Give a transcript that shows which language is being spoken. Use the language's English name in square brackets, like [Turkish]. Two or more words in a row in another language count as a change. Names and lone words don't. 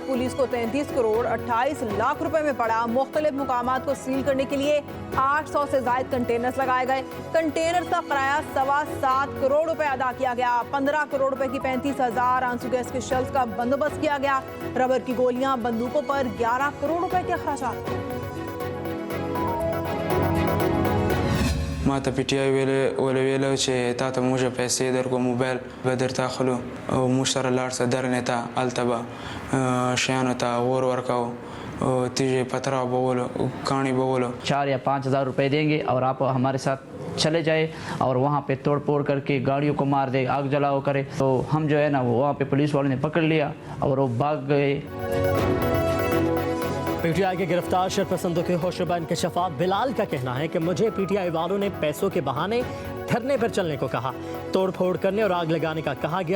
[Urdu] پولیس کو 33 کروڑ 28 لاکھ روپے میں پڑا۔ مختلف مقامات کو سیل کرنے کے لیے 800 سے زیادہ کنٹینرز لگائے گئے. کنٹینرز کا کرایہ 7.25 کروڑ روپے ادا کیا گیا. 15 کروڑ روپے کی 35,000 آنسو گیس کے شیلز کا بندوبست کیا گیا. ربڑ کی گولیاں، بندوقوں پر 11 کروڑ روپے کے اخراجات. [Pashto] ما ته پی ټی آی ویلو چې تا ته موږ پیسې درکو موبایل به درته اخلو او موږ سره لاړ څه درنې ته هلته به شیانو ته اور ورکاو تیږې پتھرا بولو کاڼي بولو [Urdu] 4 یا 5 ہزار روپے دیں گے اور آپ ہمارے ساتھ چلے جائے اور وہاں پہ توڑ پھوڑ کر کے گاڑیوں کو مار دے، آگ جلاؤ کرے. تو ہم جو ہے نا وہ وہاں پہ پولیس والوں نے پکڑ لیا اور وہ بھاگ گئے. پی ٹی آئی کے گرفتار شرپسندوں کے ہوشربا انکشافات بلال کا کہنا ہے کہ مجھے پی ٹی آئی والوں نے پیسوں کے بہانے دھرنے پر چلنے کو کہا، توڑ پھوڑ کرنے اور آگ لگانے کا کہا گیا.